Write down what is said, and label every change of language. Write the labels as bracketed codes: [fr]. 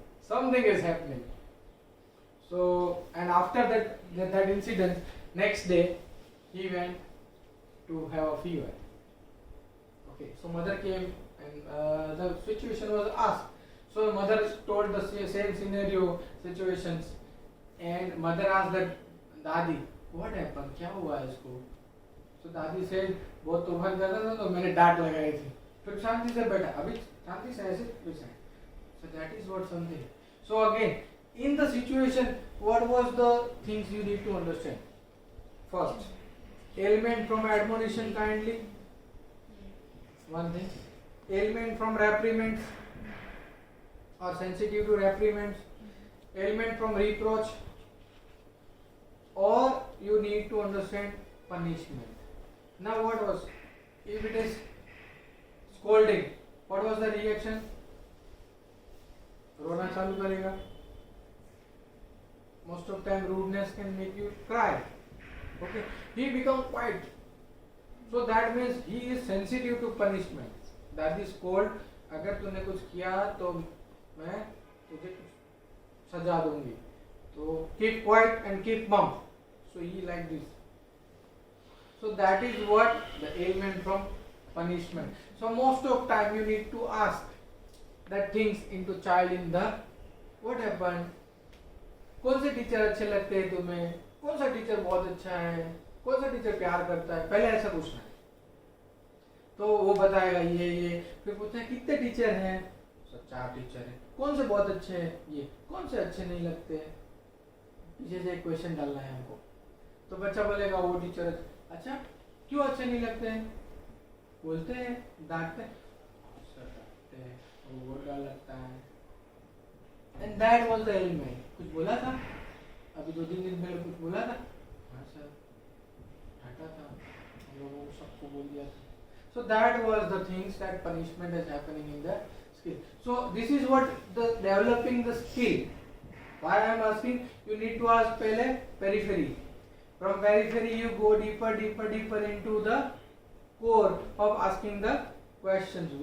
[en] Something is happening. So, and after that incident, next day he went to have a fever. Okay, so mother came, and the situation was asked. So mother told the same situations, and mother asked that dadi, what happened? [hi] क्या हुआ इसको? So दादी said, बहुत तूफान कर रहा था तो मैंने डांट लगाई थी. फिर शांति से बैठा. अभी शांति से ऐसे वैसे. [en] So that is what something. So again, in the situation, what was the things you need to understand? First, ailment from admonition kindly. One thing. Ailment from reprimands or sensitive to reprimands. Ailment from reproach. Or you need to understand punishment. Now what was? If it is scolding, what was the reaction? [hi] रोना चालू करेगा. [en] Most of time rudeness can make you cry. Okay, he become quiet. So that means he is sensitive to punishment. That is called, [hi] अगर तूने कुछ किया तो मैं तुझे कुछ सजा दूंगी. [en] So keep quiet and keep mum. So he like this. So that is what the ailment from punishment. So most of time you need to ask that things into child in the what happened. [hi] कौन से teacher अच्छे लगते हैं तुम्हें? कौन सा teacher बहुत अच्छा है? कौन सा टीचर प्यार करता है? पहले ऐसा पूछना है. तो वो बताएगा ये. फिर पूछना है कितने टीचर हैं? 4 टीचर हैं. कौन से बहुत अच्छे हैं? ये. कौन से अच्छे नहीं लगते हैं? पीछे से एक क्वेश्चन डालना है हमको. तो बच्चा बोलेगा वो टीचर अच्छा क्यों अच्छे नहीं लगते हैं? बोलते हैं, डांटते हैं, वो डर लगता है. [en] And that was the ailment. [hi] कुछ बोला था? अभी 2-3 दिन पहले कुछ बोला था? हाँ सर, डांटा था, हम लोगों को सबको बोल दिया था. [en] So that was the things that punishment is happening in the skill. So this is what the developing the skill. Why I am asking? You need to ask पहले periphery. From periphery you go deeper into the core of asking the questions.